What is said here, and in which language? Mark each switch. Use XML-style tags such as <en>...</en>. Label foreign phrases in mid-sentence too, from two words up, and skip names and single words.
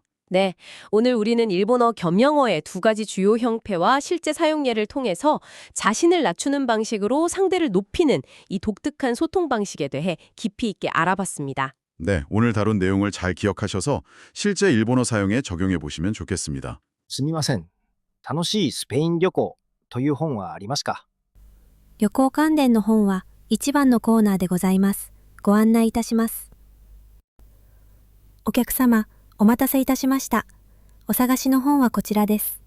<ko>네, 오늘 우리는 일본어 겸영어의 두 가지 주요 형태와 실제 사용례를 통해서 자신을 낮추는 방식으로 상대를 높이는 이 독특한 소통 방식에 대해 깊이 있게 알아봤습니다. 네, 오늘 다룬 내용을 잘 기억하셔서 실제 일본어 사용에 적용해 보시면 좋겠습니다.</ko> <ja>すみません。楽しいスペイン旅行という本はありますか？旅行関連の本は1番のコーナーでございます。ご案内いたします。お客様、お待たせいたしました。お探しの本はこちらです。</ja>